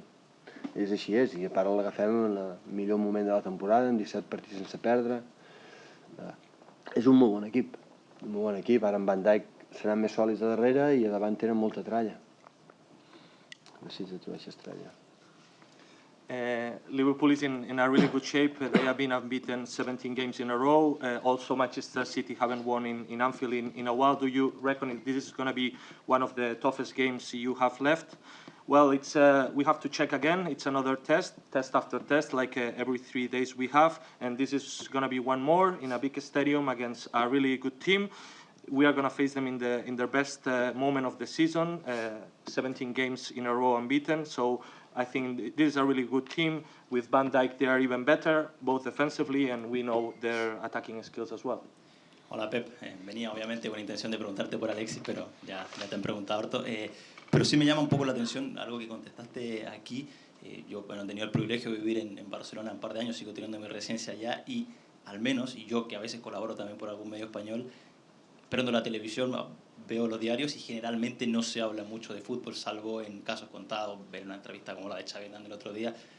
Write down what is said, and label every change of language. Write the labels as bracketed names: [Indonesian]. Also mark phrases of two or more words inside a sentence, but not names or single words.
[Catalan] És així és, i a part l'agafem en el millor moment de la temporada, amb 17 partits sense perdre. És un molt bon equip, ara amb Van Dijk seran més sòlids a darrere i a davant tenen molta tralla. Necessito aquesta tralla. [English] Liverpool is in a really good shape. They have been unbeaten 17 games in a row. Also, Manchester City haven't won in Anfield in a while. Do you reckon this is going to be one of the toughest games you have left? Well, we have to check again. It's another test after test, like every 3 days we have. And this is going to be one more in a big stadium against a really good team. We are going to face them in their best moment of the season, 17 games in a row unbeaten. So I think this is a really good team. With Van Dijk, they are even better, both defensively, and we know their attacking skills as well. [Spanish] Hola, Pep. Venía obviamente con intención de preguntarte por Alexis, pero ya te han preguntado harto. Pero sí me llama un poco la atención algo que contestaste aquí. Yo he tenido el privilegio de vivir en Barcelona un par de años, sigo teniendo mi residencia allá, y al menos, y yo que a veces colaboro también por algún medio español, prendo la televisión, veo los diarios y generalmente no se habla mucho de fútbol, salvo en casos contados, ver una entrevista como la de Xavi Hernández el otro día.